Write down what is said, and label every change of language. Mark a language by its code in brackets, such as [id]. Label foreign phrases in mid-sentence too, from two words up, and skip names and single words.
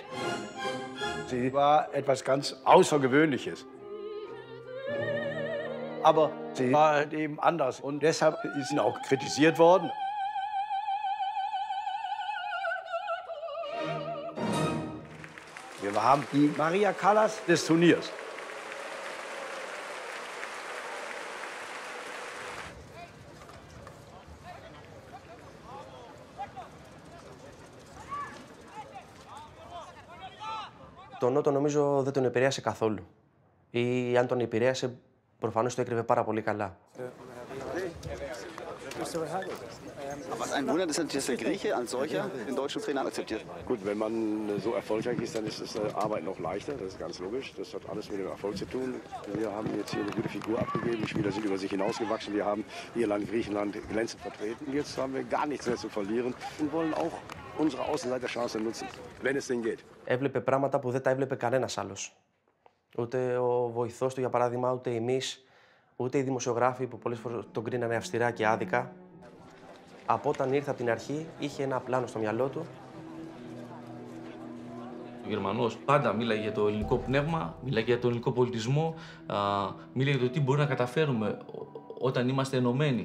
[de] Sie war etwas ganz Außergewöhnliches. Aber sie war halt eben anders und deshalb ist sie auch kritisiert worden. Wir haben die Maria Callas des Turniers. [el] Το Νότο νομίζω δεν τον επηρέασε καθόλου. Ή αν τον επηρέασε, προφανώς το έκρυβε πάρα πολύ καλά. [de] Aber es ist ein Wunder, dass der Grieche als solcher den deutschen Trainer akzeptiert. Gut, wenn man so erfolgreich ist, dann ist das Arbeit noch leichter. Das ist ganz logisch. Das hat alles mit dem Erfolg zu tun. Wir haben jetzt hier eine gute Figur abgegeben. Die Spieler sind über sich hinausgewachsen. Wir haben Irland, Griechenland glänzend vertreten. Jetzt haben wir gar nichts mehr zu verlieren und wollen auch unsere Außenseiterchance nutzen, wenn es denn geht. [el] Έβλεπε πράγματα που δεν τα έβλεπε κανένας άλλος. Ούτε ο βοηθός του, για παράδειγμα, ούτε εμείς, ούτε οι δημοσιογράφοι που πολλές φορές τον κρίνανε αυστηρά και άδικα. Από όταν ήρθε από την αρχή, είχε ένα πλάνο στο μυαλό του. Ο Γερμανός πάντα μίλαγε για το ελληνικό πνεύμα, μίλαγε για τον ελληνικό πολιτισμό, μίλαγε για το τι μπορεί να καταφέρουμε όταν είμαστε ενωμένοι.